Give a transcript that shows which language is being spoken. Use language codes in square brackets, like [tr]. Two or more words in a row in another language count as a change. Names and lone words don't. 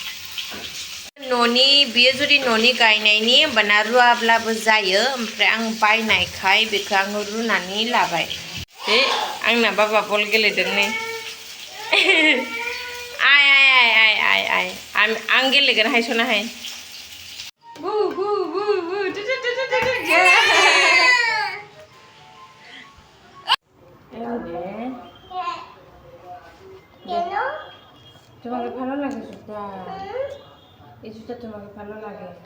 [brx] बियो जुदि न'नि गायनायनि होमबाना रुवाब्लाबो जायो ओमफ्राय आं बायनायखाय बेखौ आङो रुनानै लाबाय आंना बाबा बल गेलेदों नै आं गेलेगोन हायसनाहाय [bn] তোমাকে ভালো লাগে জুতা এই জুতা তোমাকে ভালো লাগে